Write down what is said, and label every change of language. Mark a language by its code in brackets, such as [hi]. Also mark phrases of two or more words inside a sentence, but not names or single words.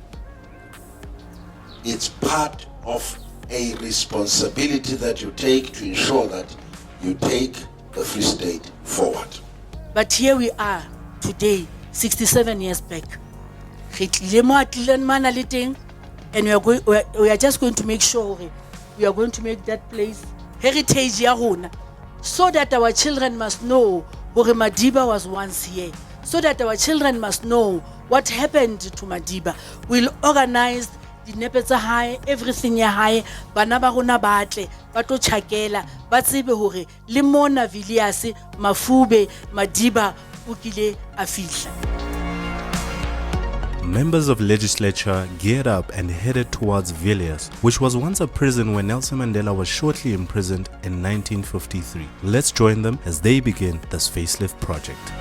[en] It's part of a responsibility that you take to ensure that you take the Free State forward. But here we are today, 67 years back. And we are just going to make sure we are going to make that place heritage [st] ya rona, [en] so that our children must know where Madiba was once here, so that our children must know what happened to Madiba. We'll organize the [st] nepe tsa hae, everything ya hae, bana ba rona ba tle ba tlo tjhakela ba tsebe hore le mona Villiers Mafube Madiba o kile a fihla. [en] Members of legislature geared up and headed towards Villiers, which was once a prison where Nelson Mandela was shortly imprisoned in 1953. Let's join them as they begin this facelift project.